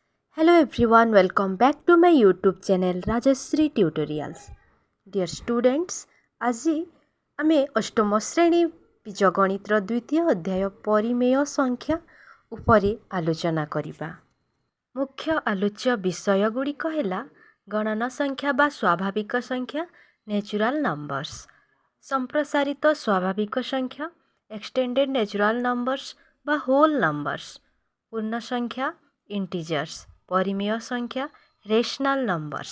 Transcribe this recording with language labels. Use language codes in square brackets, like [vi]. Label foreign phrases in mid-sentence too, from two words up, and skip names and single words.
[en] Hello everyone, welcome back to my YouTube channel Rajashree Tutorials. Dear students, [or] আজি ଆମେ ଅଷ୍ଟମ ଶ୍ରେଣୀ ବୀଜଗଣିତର ଦ୍ୱିତୀୟ ଅଧ୍ୟାୟ ପରିମେୟ ସଂଖ୍ୟା ଉପରେ ଆଲୋଚନା କରିବା। ମୁଖ୍ୟ ଆଲୋଚ୍ୟ ବିଷୟ ଗୁଡ଼ିକ ହେଲା ଗଣନ ସଂଖ୍ୟା ବା ସ୍ୱାଭାବିକ ସଂଖ୍ୟା [en] natural numbers, [or] ସମ୍ପ୍ରସାରିତ ସ୍ୱାଭାବିକ ସଂଖ୍ୟା [en] extended natural numbers [or] ବା [en] whole numbers, [or] ପୂର୍ଣ୍ଣ ସଂଖ୍ୟା ଇଣ୍ଟିଜର୍ସ, ପରିମେୟ ସଂଖ୍ୟା [en] rational numbers.